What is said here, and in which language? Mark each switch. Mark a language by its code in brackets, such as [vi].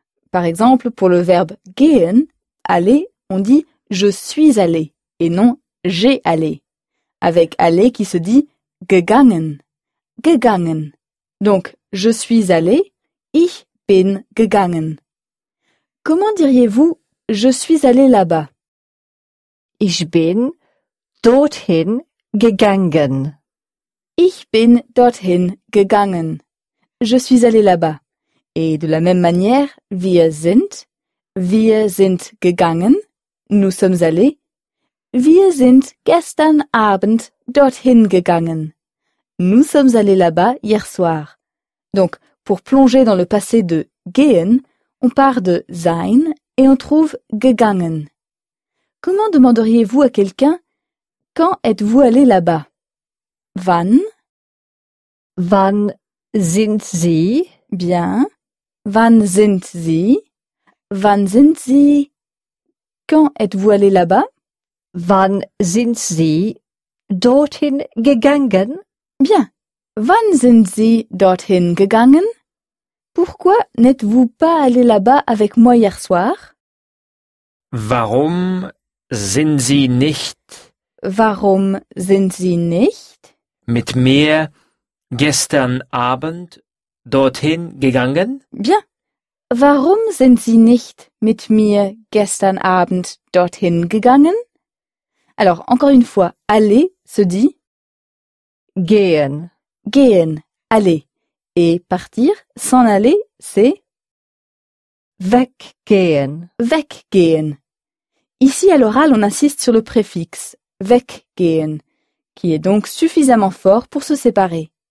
[fr] Par exemple, pour le verbe gehen, aller, on dit je suis allé et non j'ai allé. Avec aller qui se dit gegangen, gegangen. Donc, je suis allé, [de] ich bin gegangen. [fr] Comment diriez-vous je suis allé là-bas? [de] Ich bin dorthin gegangen. Ich bin dorthin gegangen. [fr] Je suis allé là-bas. Et de la même manière, [de] wir sind gegangen, [fr] nous sommes allés. [de] Wir sind gestern Abend dorthin gegangen. [fr] Nous sommes allés là-bas hier soir. Donc, pour plonger dans le passé de gehen, on part de sein et on trouve gegangen. Comment demanderiez-vous à quelqu'un « Quand êtes-vous allé là-bas » Wann? [de] Wann sind Sie? Bien. Wann sind Sie? Wann sind Sie? [fr] Quand êtes-vous allé là-bas? [de] Wann sind Sie dorthin gegangen? [fr] Bien. [de] Wann sind Sie dorthin gegangen? [fr] Pourquoi n'êtes-vous pas allé là-bas avec moi hier soir? [de] Warum sind Sie nicht? Warum sind Sie nicht? Mit mir gestern Abend dorthin gegangen? [fr] Bien. [de] Warum sind Sie nicht mit mir gestern Abend dorthin gegangen? [fr] Alors, encore une fois, aller se dit [de] gehen. Gehen, aller. [fr] Et partir, s'en aller, c'est [de] weggehen. Weggehen. [fr] Ici, à l'oral, on insiste sur le préfixe weggehen, qui est donc suffisamment fort pour se séparer.